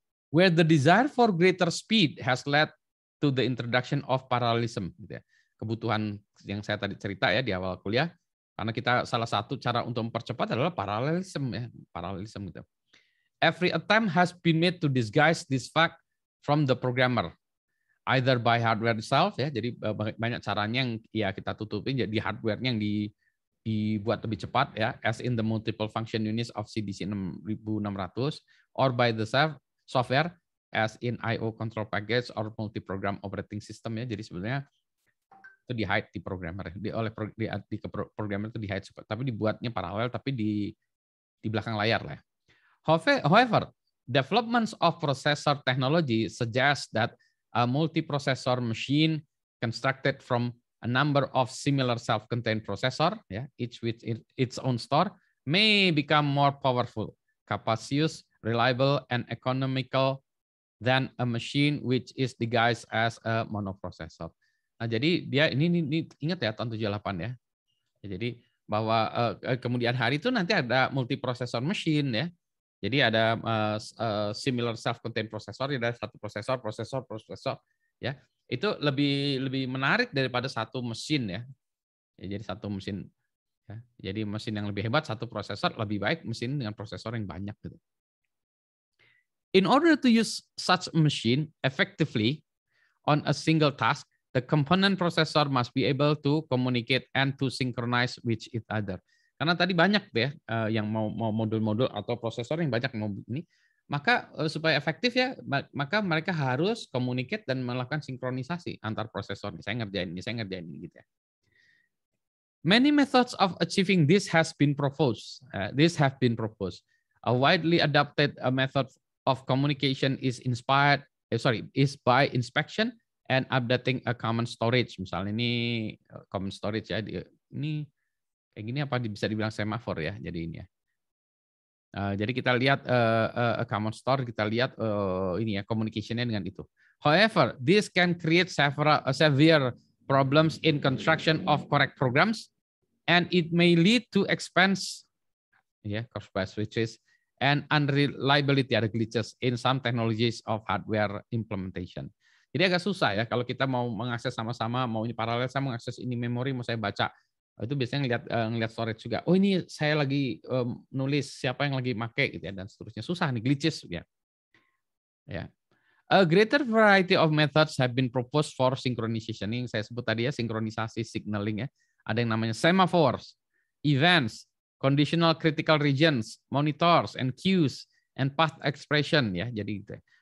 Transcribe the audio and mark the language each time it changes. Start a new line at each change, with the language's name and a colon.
English: Where the desire for greater speed has led to the introduction of parallelism
Indonesian: gitu ya. Kebutuhan yang saya tadi cerita ya di awal kuliah, karena kita salah satu cara untuk mempercepat adalah parallelism gitu.
English: Every attempt has been made to disguise this fact from the programmer, either by hardware itself ya,
Indonesian: jadi banyak caranya yang ya kita tutupin jadi hardware-nya yang dibuat lebih cepat ya,
English: as in the multiple function units of CDC 6600, or by the software as in IO control package or multi-program operating system ya.
Indonesian: Jadi sebenarnya itu di-hide di programmer, programmer itu di-hide, tapi dibuatnya paralel tapi di belakang layar lah.
English: However, developments of processor technology suggest that a multiprocessor machine constructed from a number of similar self-contained processor, each with its own store, may become more powerful, capacious, reliable, and economical than a machine which is disguised as a monoprocessor.
Indonesian: Nah, jadi dia ini ingat ya tahun 78 ya. Jadi bahwa kemudian hari itu nanti ada multiprocessor machine ya. Jadi ada similar self-contained processor, ada satu prosesor ya. Itu lebih menarik daripada satu mesin ya. Jadi satu mesin ya. Jadi mesin yang lebih hebat satu prosesor, lebih baik mesin dengan prosesor yang banyak gitu.
English: In order to use such a machine effectively on a single task, the component processor must be able to communicate and to synchronize with each other.
Indonesian: Karena tadi banyak ya yang mau modul-modul atau prosesor yang banyak mau ini, maka supaya efektif ya, maka mereka harus communicate dan melakukan sinkronisasi antar prosesor. Saya ngerjain ini gitu ya.
English: Many methods of achieving this have been proposed. A widely adopted method of communication is by inspection and updating a common storage.
Indonesian: Misalnya ini common storage ya, ini kayak gini apa bisa dibilang semafor ya, jadi ini ya. Jadi kita lihat common store, kita lihat ini ya communication-nya dengan itu.
English: However, this can create severe problems in construction of correct programs, and it may lead to expense, cross-bias switches, and unreliability, ada glitches in some technologies of hardware implementation.
Indonesian: Jadi agak susah ya kalau kita mau mengakses sama-sama, mau ini paralel, saya mengakses ini memori, mau saya baca. Itu biasanya ngelihat storage juga. Oh ini saya lagi nulis, siapa yang lagi make gitu ya, dan seterusnya. Susah nih, glitches ya.
English: A greater variety of methods have been proposed for synchronization.
Indonesian: Yang saya sebut tadi ya, sinkronisasi signaling ya. Ada yang namanya
English: semaphores, events, conditional critical regions, monitors and queues, and path expression
Indonesian: ya. Jadi gitu ya.